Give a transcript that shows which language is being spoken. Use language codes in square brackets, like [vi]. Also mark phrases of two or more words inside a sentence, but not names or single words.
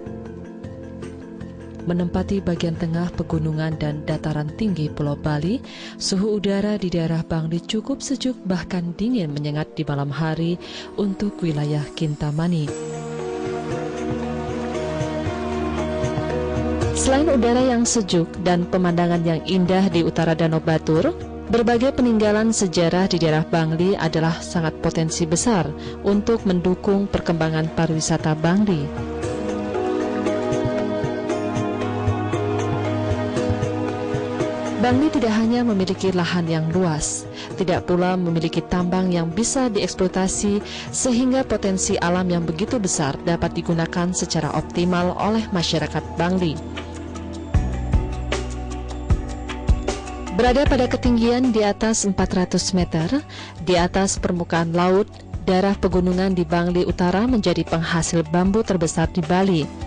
[id] Menempati bagian tengah pegunungan dan dataran tinggi Pulau Bali, suhu udara di daerah Bangli cukup sejuk bahkan dingin menyengat di malam hari untuk wilayah Kintamani. Selain udara yang sejuk dan pemandangan yang indah di utara Danau Batur, berbagai peninggalan sejarah di daerah Bangli adalah sangat potensi besar untuk mendukung perkembangan pariwisata Bangli. Bangli tidak hanya memiliki lahan yang luas, tidak pula memiliki tambang yang bisa dieksploitasi sehingga potensi alam yang begitu besar dapat digunakan secara optimal oleh masyarakat Bangli. Berada pada ketinggian di atas 400 meter, di atas permukaan laut, daerah pegunungan di Bangli Utara menjadi penghasil bambu terbesar di Bali.